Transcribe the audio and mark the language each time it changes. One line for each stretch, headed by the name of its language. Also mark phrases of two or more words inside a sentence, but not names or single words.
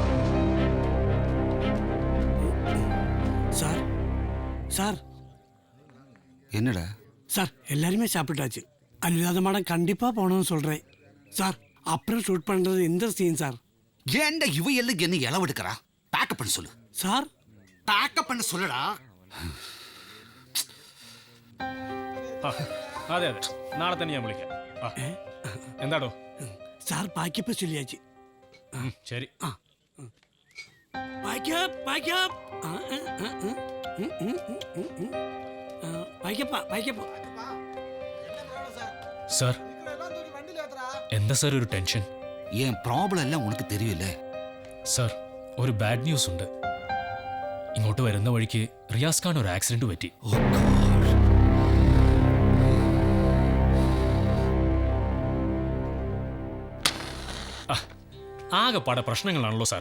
Tamil: சார் சார் என்னடா? சார் எல்லாருமே சாப்பிட்டாச்சு. அல்லாத மேடம் கண்டிப்பா போகணும்னு சொல்றேன் சார். அப்புறம் ஷூட் பண்றது இந்த சீன் சார். ஏன்டா இவ எல்லாம் என்ன இளவெடுக்கிறா? பேக்கப் பண்ண சொல்லு சார். பேக்கப் பண்ண சொல்லுடா.
Malayalam: അതെ അതെ, നാളെ തന്നെ ഞാൻ വിളിക്കാം. എന്താടോ? സാർ പാക്കപ്പ് ചൊല്ലിയാச்சு. ശരി. പാക്കപ്പ് പാക്കപ്പ് പാക്കപ്പാ പാക്കപ്പ്. സാർ എന്താ സാർ ഒരു ടെൻഷൻ?
Tamil: என் ப்ராப்ளம் எல்லாம் உனக்கு தெரியல.
Malayalam: സാർ ഒരു ബാഡ് ന്യൂസ് ഉണ്ട്. ഇങ്ങോട്ട് വരുന്ന വഴിക്ക് റിയാസ് ഖാൻ ഒരു ആക്സിഡന്റ് പറ്റി. ആകെപ്പാടെ പ്രശ്നങ്ങളാണല്ലോ സാറേ.